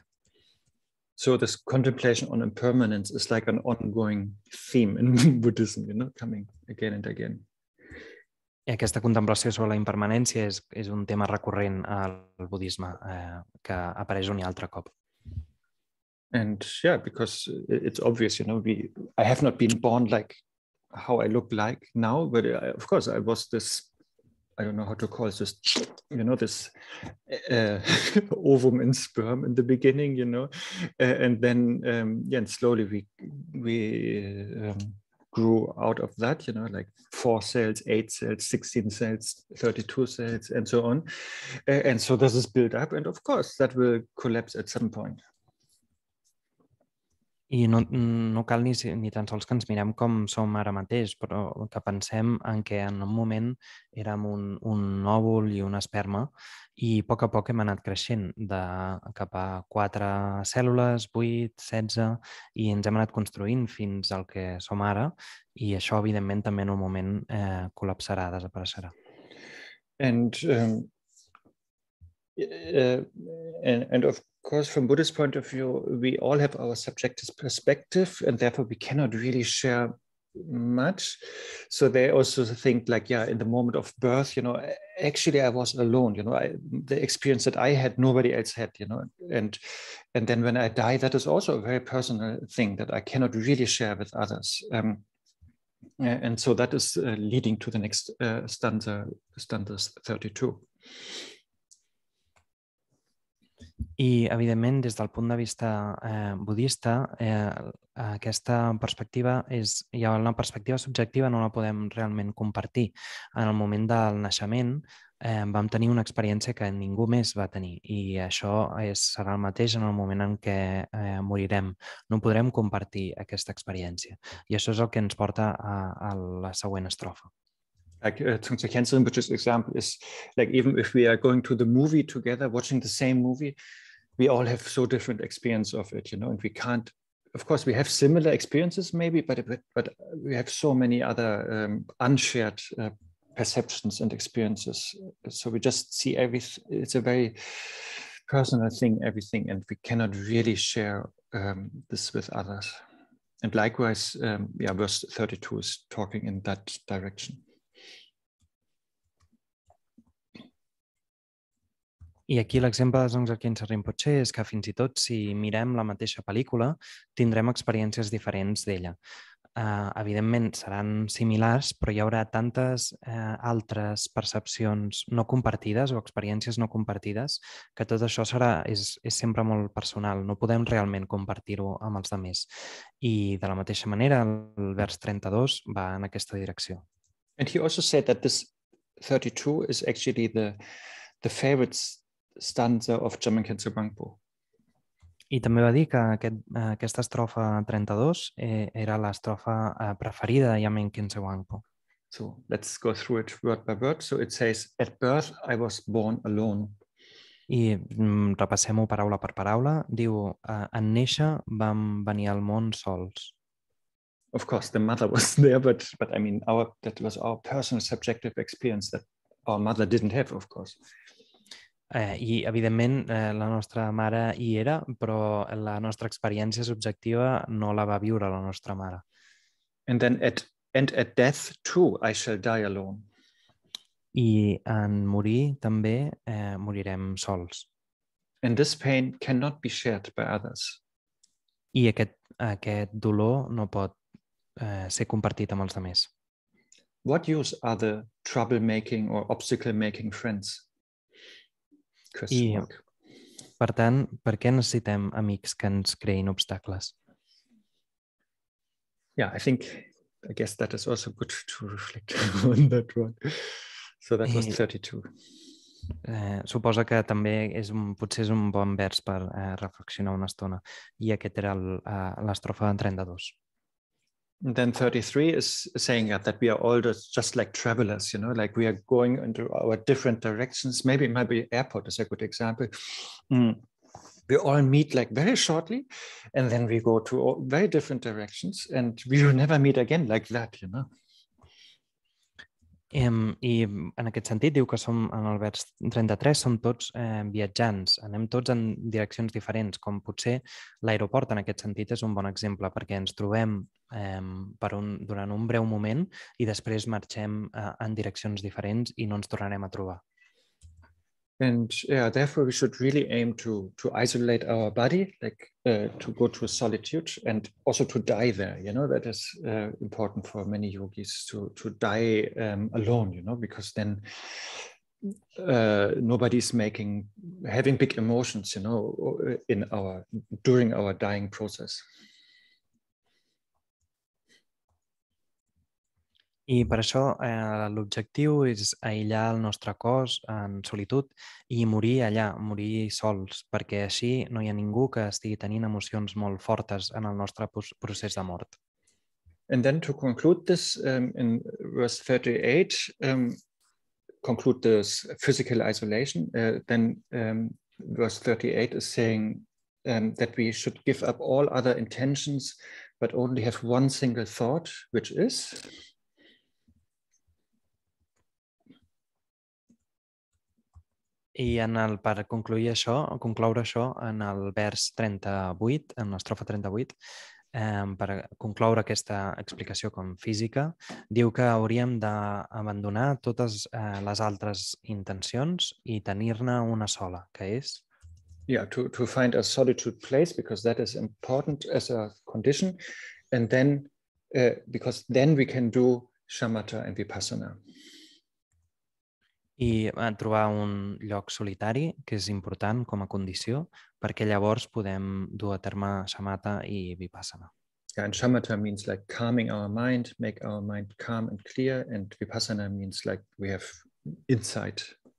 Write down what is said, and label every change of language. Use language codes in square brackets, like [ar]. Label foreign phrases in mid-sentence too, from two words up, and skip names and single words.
[en] So this contemplation on impermanence is like an ongoing theme in Buddhism, coming again and again. [ca] I aquesta contemplació sobre la impermanència és un tema recurrent al budisme, que apareix un i altre cop. [en] And because it's obvious, I have not been born like how I look like now, but of course I was this, I don't know how to call it, this, this ovum and sperm in the beginning, and then, and slowly we grew out of that, like 4 cells, 8 cells, 16 cells, 32 cells, and so on. And so this is built up, and of course that will collapse at some point. [ca] I no cal ni tan sols que ens mirem com som ara mateix, però que pensem en què en un moment érem un òvul i una esperma i a poc hem anat creixent cap a 4 cèl·lules, 8, 16 i ens hem anat construint fins al que som ara i això evidentment també en un moment col·lapsarà, desapareixerà. [en] And of course, from Buddhist point of view, we all have our subjective perspective, and therefore we cannot really share much. So they also think like, yeah, in the moment of birth, actually I was alone. The experience that I had, nobody else had. And then when I die, that is also a very personal thing that I cannot really share with others. And so that is leading to the next stanza 32. [ca] I, evidentment, des del punt de vista budista, aquesta perspectiva hi ha una perspectiva subjectiva, no la podem realment compartir. En el moment del naixement vam tenir una experiència que ningú més va tenir i això serà el mateix en el moment en què morirem. No podrem compartir aquesta experiència i això és el que ens porta a la següent estrofa. [en] Like Dzongsar Khyentse Rinpoche's example is like, even if we are going to the movie together, watching the same movie, we all have so different experience of it, and we can't, of course, we have similar experiences maybe, but we have so many other unshared perceptions and experiences. So we just see everything. It's a very personal thing, everything, and we cannot really share this with others. And likewise, verse 32 is talking in that direction. [ca] I aquí l'exemple de Dzongsar Khyentse Rinpoche és que fins i tot si mirem la mateixa pel·lícula tindrem experiències diferents d'ella. Evidentment seran similars, però hi haurà tantes altres percepcions no compartides o experiències no compartides que tot això és sempre molt personal. No podem realment compartir-ho amb els altres. I de la mateixa manera, el vers 32 va en aquesta direcció. [en] And he also said that this 32 is actually the favorite stanza of Jamgon Khyentse Rinpoche. [ca] I també va dir que aquesta estrofa 32 era l'estrofa preferida de Jamgon Khyentse Rinpoche. [en] So let's go through it word by word. So it says, at birth I was born alone. [ca] I repassem-ho paraula per paraula. Diu, en néixer vam venir al món sols. [en] Of course, the mother was there, but I mean, that was our personal subjective experience that our mother didn't have, of course. [ca] I, evidentment, la nostra mare hi era, però la nostra experiència subjectiva no la va viure la nostra mare. [en] And then at death too, I shall die alone. [ca] I en morir també morirem sols. [en] And this pain cannot be shared by others. [ca] I aquest dolor no pot ser compartit amb els altres. [en] What use are the troublemaking or obstacle-making friends? [ca] I, per tant, per què necessitem amics que ens creïn obstacles? [en] Yeah, I guess that is also good to reflect on that one. So that was 32. [ca] Suposa que també potser és un bon vers per reflexionar una estona. I aquest era l'estrofa 32. [en] And then 33 is saying that we are all just like travelers, like we are going into our different directions. Maybe airport is a good example. We all meet like very shortly, and then we go to very different directions, and we will never meet again like that, [ca] I en aquest sentit diu que som, en el vers 33, som tots viatjants, anem tots en direccions diferents, com potser l'aeroport en aquest sentit és un bon exemple, perquè ens trobem durant un breu moment i després marxem en direccions diferents i no ens tornarem a trobar. [en] And therefore we should really aim to isolate our body, like to go to a solitude and also to die there. That is important for many yogis to die alone, because then nobody's having big emotions, during our dying process. [ca] I per això l'objectiu és aïllar el nostre cos en solitud i morir allà, morir sols, perquè així no hi ha ningú que estigui tenint emocions molt fortes en el nostre procés de mort. [en] And then to conclude this, in verse 38, conclude this physical isolation, then verse 38 is saying that we should give up all other intentions, but only have one single thought, which is... [ca] I per concloure això, en el vers 38, en l'estrofa 38, per concloure aquesta explicació com física, diu que hauríem d'abandonar totes les altres intencions i tenir-ne una sola, que és... [en] Yeah, to find a solitude place, because that is important as a condition, and then because then we can do shamatha and vipassana. [ca] I trobar un lloc solitari, que és important com a condició, perquè llavors podem dur a terme shamatha i vipassana. [en] Yeah, and shamatha means like calming our mind, make our mind calm and clear, and vipassana means like we have insight.